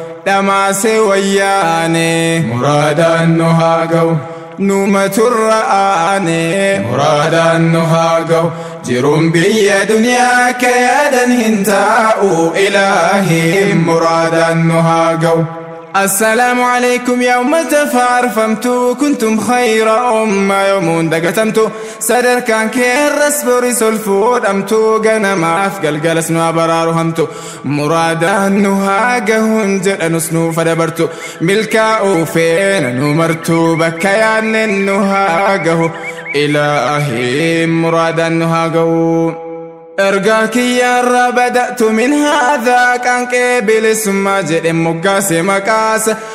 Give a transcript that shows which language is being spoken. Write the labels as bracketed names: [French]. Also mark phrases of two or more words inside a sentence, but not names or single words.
[Oromo] Dhamaase wayyaanee muraadaan nu haa ga'u. Numa turra aanee muraadaan nu haa ga'u. Jiruun biyya duniyaa kee yaadan hin taa'u, Ilaahiin muraadaan nu haa ga'u. [Arabic] السلام عليكم يا أمة فارفمتو، كنتم خير أمة يومون دقتمتو. [Oromo] Sadarkaan kee irras boris ol fuudhamtu, ganamaaf galgalas nu abaraaru hamtu. Muraadaan nu haa gahun jedhanus nu fadabartu, milkaa'uu feena nu martu, bakka yaannen nu haa gahu. Ilaahiin muraadaan nu haa gahu. Ergaa kiyyaarra bada'tu min haadhaa, qaanqee bilisummaa jedhe moggaase maqaasa.